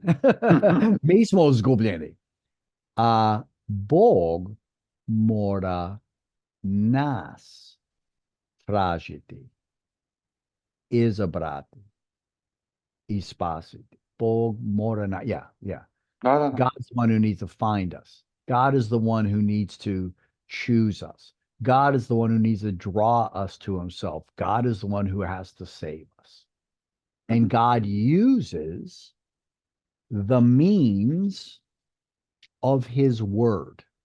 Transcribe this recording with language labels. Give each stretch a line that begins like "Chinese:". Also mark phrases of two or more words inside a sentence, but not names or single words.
Croatian: Mi smo izgubljeni. A Bog mora nas tražiti, izabrati i spasiti. Bog mora
English: God's the one who needs to find us. God is the one who needs to choose us. God is the one who needs to draw us to himself. God is the one who has to save us. And God uses the means of his word.